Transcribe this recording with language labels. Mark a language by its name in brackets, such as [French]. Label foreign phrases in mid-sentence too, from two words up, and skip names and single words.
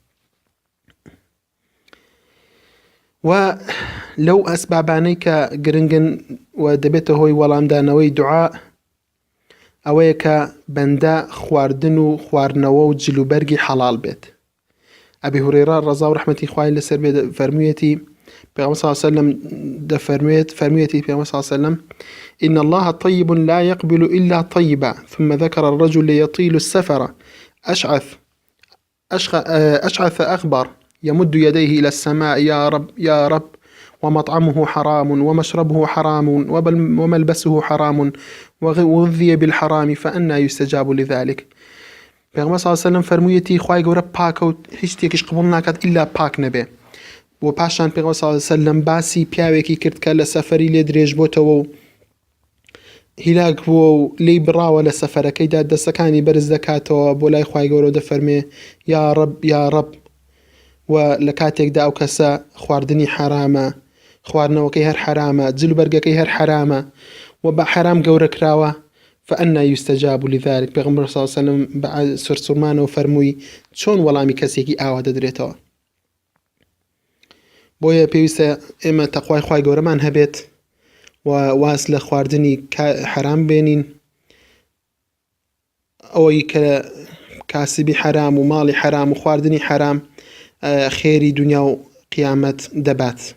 [Central Kurdish] و لەو ئەسبابانەی کە گرنگن و دەبێتە هۆی وەڵامدانەوەی دوعا ئەوەیە کە بەندە خواردن و خواردنەوە و جلوبەرگی حەڵال بێت. ئەبی هورێرە ڕەزا و ڕەحمەتی خوای لەسەر بێ فەرموویەتی پێغەمبەر [Arabic] صلی الله عليه وسلم [Central Kurdish] فەرموویەتی پێغەمبەر [Arabic] صلی الله عليه وسلم إن الله طيب لا يقبل إلا طيبا ثم ذكر الرجل يطيل السفر أشعث أغبر يمد يديه إلى السماء يا رب يا رب ومطعمه حرام ومشربه حرام وملبسه حرام وغذي بالحرام فأنا يستجاب لذلك. [Central Kurdish] پێغەمبەر [Arabic] صلی الله عليه وسلم [Central Kurdish] فەرموویەتی خوای گەورە پاکە و هیچ شتێکیش قبوڵ ناکات ئیلا پاک نەبێ. و پاشان پێغەمبەر [Arabic] صلی الله عليه وسلم [Central Kurdish] باسی پیاوێکی کرد کە لە سەفەری لێ درێژ بۆتەوە و هیلاک بووە و لێی بڕاوە لە سەفەرەکەیدا دەستەکانی بەرز دەکاتەوە بۆ لای خوای گەورە و دەفەرمێ [Arabic] یا رب یا رب. [Central Kurdish] و لە کاتێکدا ئەو کەسە خواردنی حرامە، خواردنەوەکەی هەر حرامە، جلوبەرگەکەی هەر حرامە و بە حرام گەورە کراوە [Arabic] فأنا يستجاب لذلك. [Central Kurdish] پێغەمبەر [Arabic] صلی الله عليه وسلم [Central Kurdish] بە سورسومانەوە فەرمووی چۆن وەڵامی کەسێکی ئاوا دەدرێتەوە. بۆیە پێویستە ئێمە تەقوای خوای گەورەمان هەبێت و واز لە خواردنی حرام بێنین، ئەوەی کە کاسبی حرام و ماڵی حرام و خواردنی حرام خێری دنیا و قیامەت دەبات.